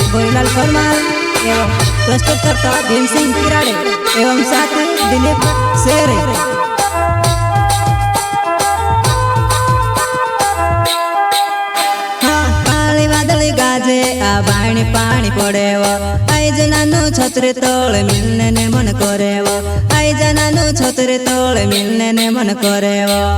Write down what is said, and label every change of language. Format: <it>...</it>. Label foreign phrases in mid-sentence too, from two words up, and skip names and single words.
<hi>गोरीलाल परमार एवं प्रस्तुतकर्ता भीम सिंह किराड़े एवं साथी दिलीप शेरे।</hi> <noe>गाजे आ बाणी पानी पड़ेव आई जनानु छतरे तोले मिलने ने मन करेव आई जनानु छतरे तोले मिलने ने मन करेव।</noe>